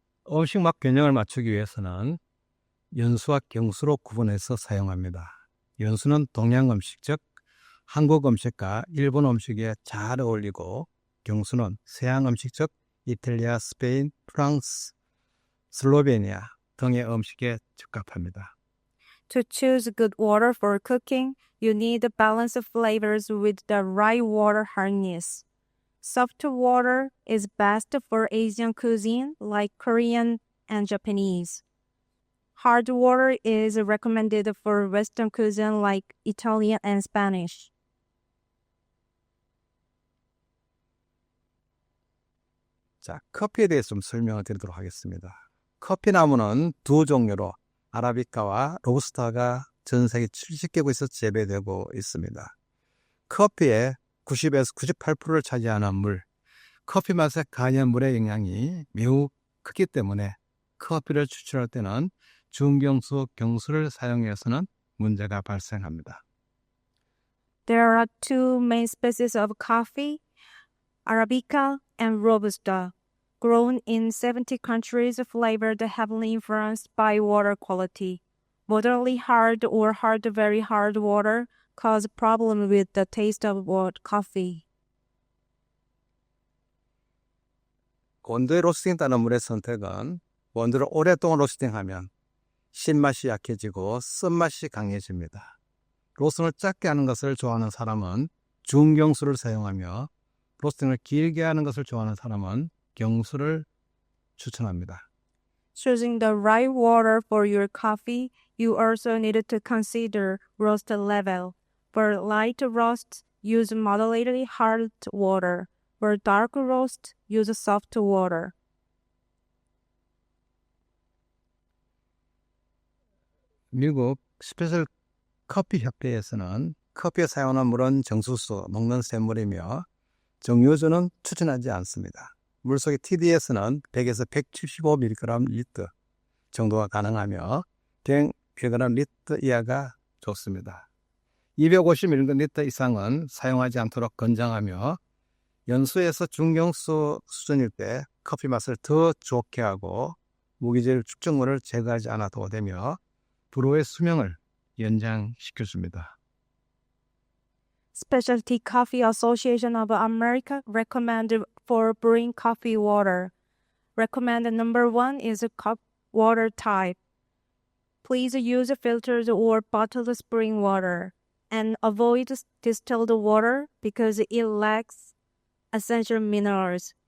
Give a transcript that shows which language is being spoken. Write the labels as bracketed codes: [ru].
[ko] 음식 맛 균형을 맞추기 위해서는 연수와 경수로 구분해서 사용합니다. 연수는 동양 음식, 즉 한국 음식과 일본 음식에 잘 어울리고 경수는 서양 음식, 즉 이탈리아, 스페인, 프랑스, 슬로베니아 등의 음식에 적합합니다. [en] To choose good water for cooking, you need balanced flavors with the right water hardness. Soft water is best for Asian cuisine like Korean and Japanese. Hard water is recommended for Western cuisine like Italian and Spanish. [ko] 자, 커피에 대해서 좀 설명을 드리도록 하겠습니다. 커피 나무는 두 종류로 아라비카와 로부스타가 전 세계 70개국에서 재배되고 있습니다. 커피의 90에서 98%를 차지하는 물, 커피 맛에 강한 물의 영향이 매우 크기 때문에 커피를 추출할 때는 중경수, 경수를 사용해서는 문제가 발생합니다. [en] There are two main species of coffee, Arabica and Robusta, grown in 70 countries, flavored heavily influenced by water quality. Moderately hard or very hard water cause problems with the taste of coffee. [ko] 온도에 로스팅되는 물의 선택은 원두를 오랫동안 로스팅하면 신맛이 약해지고 쓴맛이 강해집니다. 로스팅을 짧게 하는 것을 좋아하는 사람은 중경수를 사용하며 로스팅을 길게 하는 것을 좋아하는 사람은 경수를 추천합니다. [en] Choosing the right water for your coffee, you also need to consider roast level. For light roast, use moderately hard water. For dark roast, use soft water. [ko] 미국 스페셜 커피 협회에서는 커피에 사용하는 물은 정수수, 먹는 샘물이며 정유주는 추천하지 않습니다. 물속의 TDS는 100에서 175mg 리터 정도가 가능하며 100mg 리터 이하가 좋습니다. 250mg 리터 이상은 사용하지 않도록 권장하며 연수에서 중경수 수준일 때 커피 맛을 더 좋게 하고 무기질 축적물을 제거하지 않아도 되며 브루의 수명을 연장시켜줍니다. [en] Specialty Coffee Association of America recommend for brewing coffee water. Recommended number 1 is a cup water type. Please use filtered or bottled spring water and avoid distilled water because it lacks essential minerals.